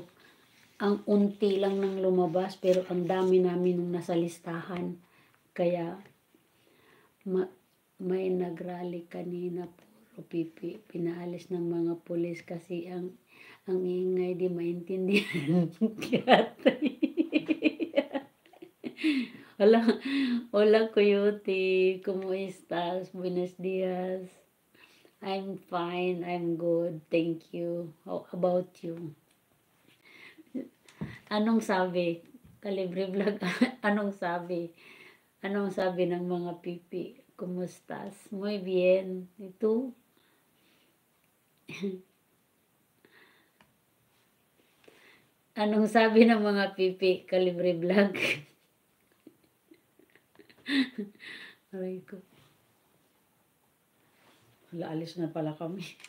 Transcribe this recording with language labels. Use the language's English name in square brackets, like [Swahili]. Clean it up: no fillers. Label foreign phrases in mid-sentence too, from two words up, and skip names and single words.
[Filipino] Ang unti lang nang lumabas, pero ang dami namin nung nasa listahan. Kaya, may nagrally kanina, puro pipi, pinaalis ng mga pulis kasi ang ingay di maintindihan. [Spanish] Hola Coyote, ¿cómo estás? Buenos días. [English] I'm fine, I'm good, thank you. How about you? [Filipino] Anong sabi? Kalibre Vlog, anong sabi? Anong sabi ng mga pipi? Kumustas? [Spanish] Muy bien. [Filipino] Ito? Anong sabi ng mga pipi? Kalibre Vlog. Aray ko. Wala, alis na pala kami.